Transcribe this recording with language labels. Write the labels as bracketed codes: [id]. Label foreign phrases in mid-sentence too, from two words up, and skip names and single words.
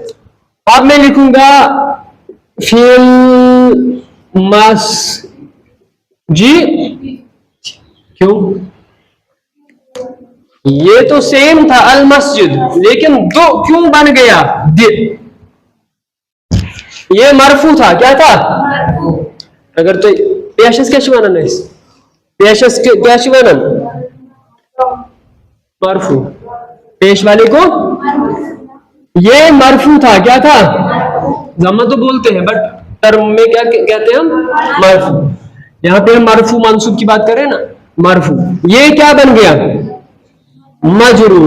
[hi] अब मैं लिखूंगा [ar] في المسجد, [hi] क्यों? ये तो सेम था [ar] المسجد, [hi] लेकिन दो क्यों बन गया? ये मरफू था, क्या था? अगर तो [ks] پیشس کیا ونان پیشس کیا ونان [hi] मरफू, पेश वाले को ये मरफू था, क्या था? जमा तो बोलते हैं बट टर्म में क्या कहते हैं हम? मरफू। यहां पे हम मरफू मंसूब की बात करें ना, मरफू। ये क्या बन गया? मजरूर।